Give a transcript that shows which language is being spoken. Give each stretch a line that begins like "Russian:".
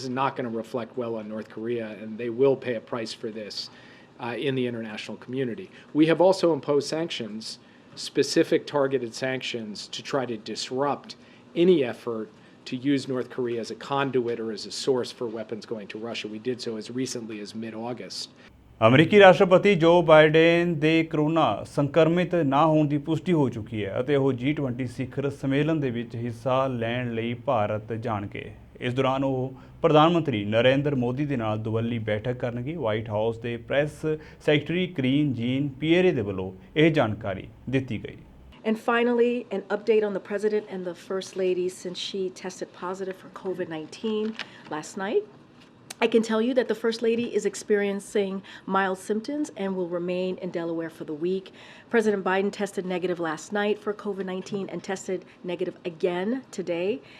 English: This is not going to reflect well on North Korea, and they will pay a price for this in the international community. We have also imposed sanctions, specific targeted sanctions, to try to disrupt any effort to use North Korea as a conduit or as a source for weapons going to Russia. We did so as recently as mid-August.
Punjabi: ਅਮਰੀਕੀ ਰਾਸ਼ਟਰਪਤੀ ਜੋ Biden ਦੇ corona ਸੰਕਰਮਿਤ ਨਾ ਹੋਣ ਦੀ ਪੁਸ਼ਟੀ ਹੋ ਚੁੱਕੀ ਹੈ ਅਤੇ ਉਹ G20 ਸਿਖਰ ਸੰਮੇਲਨ ਦੇ ਵਿੱਚ ਹਿੱਸਾ ਲੈਣ ਲਈ ਭਾਰਤ ਜਾਣਗੇ। ਇਸ ਦੌਰਾਨ ਉਹ ਪ੍ਰਧਾਨ ਮੰਤਰੀ ਨਰਿੰਦਰ ਮੋਦੀ ਦੇ ਨਾਲ ਦੁਵੱਲੀ ਬੈਠਕ ਕਰਨਗੇ। ਵਾਈਟ ਹਾਊਸ ਦੇ ਪ੍ਰੈਸ ਸੈਕਟਰੀ ਕਰੀਨ ਜੀਨ ਪੀਅਰੇ ਦੇ ਵੱਲੋਂ ਇਹ ਜਾਣਕਾਰੀ ਦਿੱਤੀ ਗਈ।
English: And finally, an update on the President and the First Lady since she tested positive for COVID-19 last night. I can tell you that the First Lady is experiencing mild symptoms and will remain in Delaware for the week. President Biden tested negative last night for COVID-19 and tested negative again today.